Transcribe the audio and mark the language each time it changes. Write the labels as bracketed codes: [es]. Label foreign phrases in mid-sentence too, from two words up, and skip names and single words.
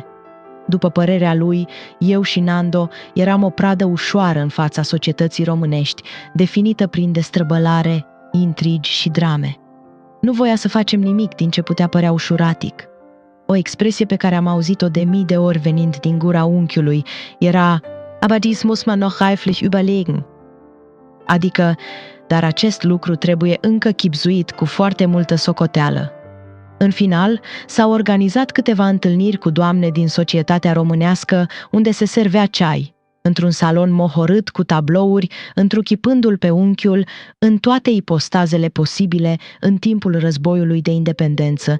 [ro] După părerea lui, eu și Nando eram o pradă ușoară în fața societății românești, definită prin destrăbălare, intrigi și drame. Nu voia să facem nimic din ce putea părea ușuratic. O expresie pe care am auzit-o de mii de ori venind din gura unchiului era [de] „Aber dies muss man noch reiflich überlegen”, [ro] adică, dar acest lucru trebuie încă chibzuit cu foarte multă socoteală. În final, s-au organizat câteva întâlniri cu doamne din societatea românească unde se servea ceai, într-un salon mohorât cu tablouri, întruchipându-l pe unchiul în toate ipostazele posibile în timpul războiului de independență.